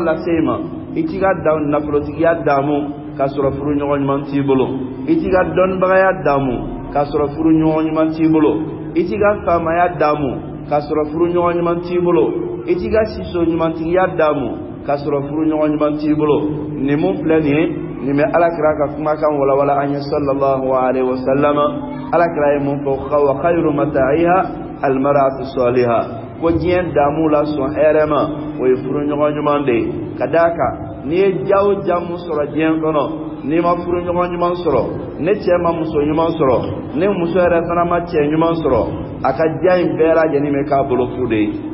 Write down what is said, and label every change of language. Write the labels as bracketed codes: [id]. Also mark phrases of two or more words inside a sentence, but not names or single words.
[bm] lase i ma i t'i ka nafolotigiya damu k'a sɔrɔ furuɲɔgɔn ɲuman t'i bolo i t'i ka dɔnnibagaya damu k'a sɔrɔ furuɲɔgɔn ɲuman t'i bolo i t'i ka faamaya damu k'a sɔrɔ furuɲɔgɔn ɲuman t'i bolo i t'i ka siso ɲumantigiya damu k'a sɔrɔ furuɲɔgɔn ɲuman t'i bolo nin mun filɛ nin ye nin bɛ alakira ka kumakan walawala an ye [ar] صلى الله عليه وسلم [bm] alakira ye mun fɔ [ar] وخير متاعها المرأة الصالحة [bm] ko diɲɛ damu la sɔn hɛrɛ ma o ye furuɲɔgɔn ɲuman de ye ka d'a kan n'i ye ja o ja mun sɔrɔ diɲɛ kɔnɔ n'i ma furuɲɔgɔn ɲuman sɔrɔ ne cɛ ma muso ɲuman sɔrɔ ne muso yɛrɛ fana ma cɛ ɲuman sɔrɔ a ka ja in bɛɛ lajɛlen bɛ k'a bolo fu de ye